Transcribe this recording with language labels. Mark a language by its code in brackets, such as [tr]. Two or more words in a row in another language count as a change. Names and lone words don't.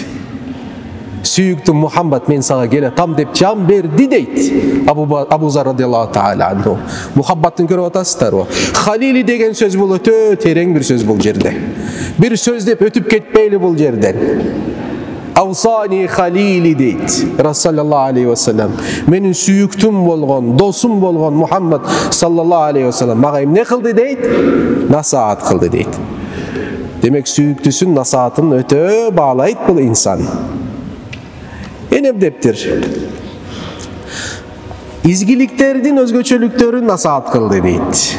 [ky] Сүйүктүү Мухаммад, мен сага келатам деп жан берди дейт. Абу Зар [ar] رضي الله تعالى عنه. [ky] Мухаббатын көрүп атасыздарбы? Халили деген сөз бул өтө терең бир сөз бул жерде. Бир сөз деп өтүп кетпейли бул жерден. [ar] أوصاني خليلي дейт رسول الله عليه وسلم. [ky] Менин сүйүктүм болгон, досум болгон Мухаммад [ar] صلى الله عليه وسلم [ky] мага эмне кылды дейт? Насаат кылды дейт. Демек сүйүктүсүн насаатын өтө баалайт бул инсан. Энем дептир. İzgiliklerдің өзгөчөлүктөрүн насаат кылды дейт.